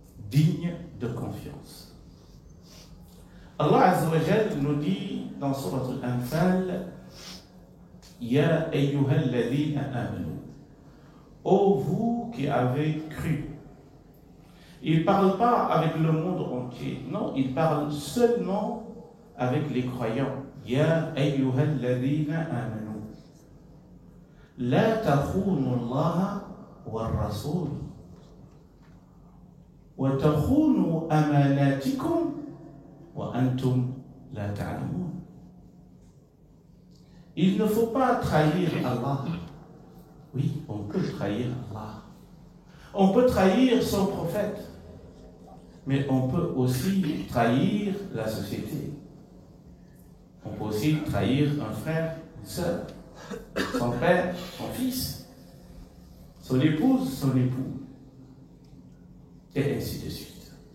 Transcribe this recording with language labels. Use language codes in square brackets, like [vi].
[fr] Digne de confiance. Allah Azza wa Jal nous dit dans Surat Al-Anfal, [ar] Ya ayyuhal ladhina amanu. [fr] Ô vous qui avez cru. Il ne parle pas avec le monde entier. Non, il parle seulement avec les croyants. [ar] Ya ayyuhal ladhina amanu. لا تخونوا الله والرسول وتخونوا أماناتكم وأنتم لا تعلمون. [fr] Il ne faut pas trahir Allah. Oui, on peut trahir Allah. On peut trahir son prophète. Mais on peut aussi trahir la société. On peut aussi trahir un frère, une sœur, son père, son fils, son épouse, son époux, et ainsi de suite.